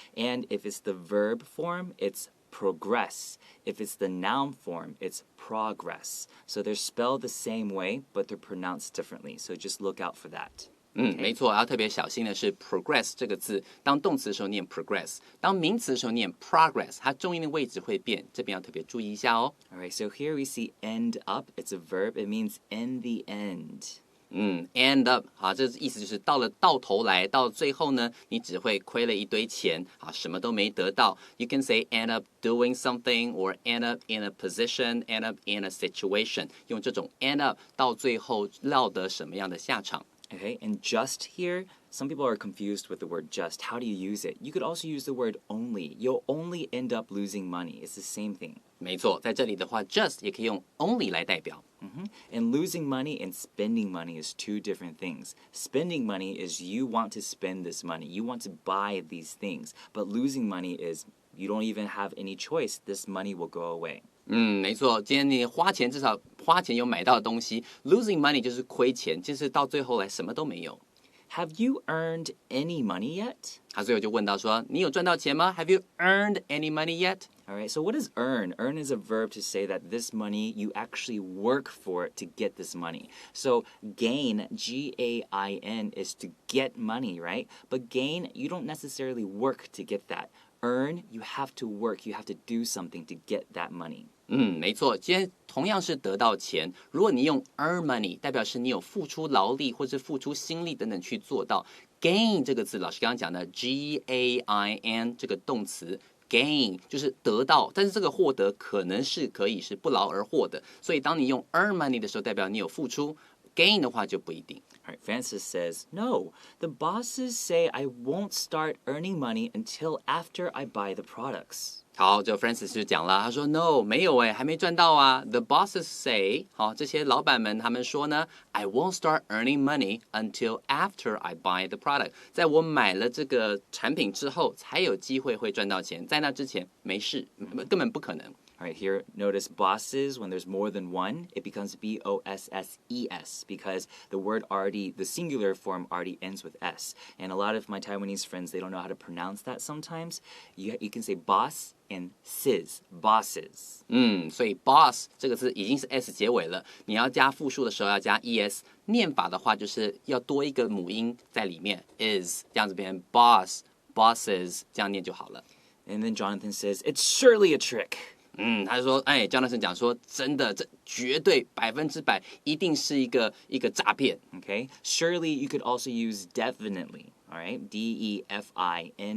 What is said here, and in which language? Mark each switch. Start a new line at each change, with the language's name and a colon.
English: And if it's the verb form, it's progress. If it's the noun form, it's progress. So they're spelled the same way, but they're pronounced differently. So just look out for that.
Chinese: 没错，要特别小心的是 progress 这个字，当动词的时候念 progress， 当名词的时候念 progress， 它重音的位置会变，这边要特别注意一下哦。
English: All right, so here we see end up. It's a verb. It means in the end.
Chinese: End up， 好，这意思就是到头来，到最后呢，你只会亏了一堆钱，啊，什么都没得到。
English: You can say end up doing something or end up in a position, end up in a situation，
Chinese: 用这种 end up 到最后落得什么样的下场。
English: Okay, and just here, some people are confused with the word just. How do you use it? You could also use the word only. You'll only end up losing money. It's the same thing.
Chinese: 没错，在这里的话 just 也可以用 only 来代表。
English: And losing money and spending money is two different things. Spending money is you want to spend this money. You want to buy these things. But losing money is you don't even have any choice. This money will go away.
Chinese: 没错，今天你花钱至少花钱有买到的东西，
English: losing money
Chinese: 就是亏钱，就是到最后来什么都没有。
English: Have you earned any money yet?
Chinese: 他最后就问到说，你有赚到钱吗 ？
English: Have you earned any money yet? All right, so what is earn? Earn is a verb to say that this money, you actually work for it to get this money. So gain, G-A-I-N, is to get money, right? But gain, you don't necessarily work to get that. Earn, you have to work, you have to do something to get that money.
Chinese: 没错，今天同样是得到钱，如果你用
English: earn money，
Chinese: 代表是你有付出劳力或者付出心力等等去做到。 gain 这个字，老师刚刚讲的 G-A-I-N 这个动词。 gain 就是得到，但是这个获得可能是可以是不劳而获的，所以当你用
English: earn money
Chinese: 的时候，代表你有付出 ；gain 的话就不一定。
English: All right, Francis says, no, the bosses say I won't start earning money until after I buy the products.
Chinese: 好，这 Francis 就讲了，他说 No， 没有还没赚到啊。
English: The bosses say，
Chinese: 好，这些老板们他们说呢 ，
English: I won't start earning money until after I buy the product。
Chinese: 在我买了这个产品之后，才有机会会赚到钱，在那之前没事，根本不可能。
English: All right, here, notice bosses, when there's more than one, it becomes B-O-S-S-E-S because the singular form already ends with S. And a lot of my Taiwanese friends, they don't know how to pronounce that sometimes. You can say boss and sis, bosses.
Chinese: 所以 boss 这个字已经是 s 结尾了，你要加复数的时候要加 es。念法的话就是要多一个母音在里面 is， 这样子变成 boss, bosses， 这样念就好了。
English: And then Jonathan says, it's surely a trick.
Chinese: 他就说，Jonathan 讲说，真的，这绝对100%一定是一个诈骗。
English: Okay, surely you could also use definitely. All right, D-E-F-I-N-I-T-E-L-Y.